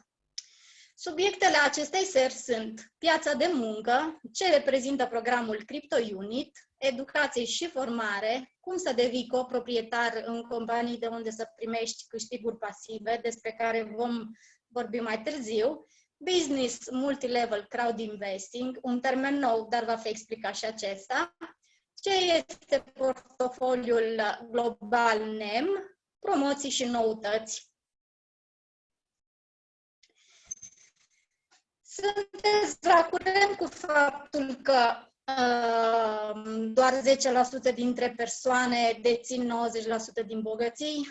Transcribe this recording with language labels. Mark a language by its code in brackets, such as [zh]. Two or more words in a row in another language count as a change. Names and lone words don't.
[ro] Subiectele acestei seri sunt piața de muncă, ce reprezintă programul Crypto Unit, educație și formare, cum să devii coproprietar în companii de unde să primești câștiguri pasive, despre care vom vorbi mai târziu, [en] business multilevel crowd investing, [ro] un termen nou, dar va fi explicat și acesta, ce este portofoliul global NEM, promoții și noutăți. Sunteți la curent cu faptul că doar 10% dintre persoane dețin 90% din bogății?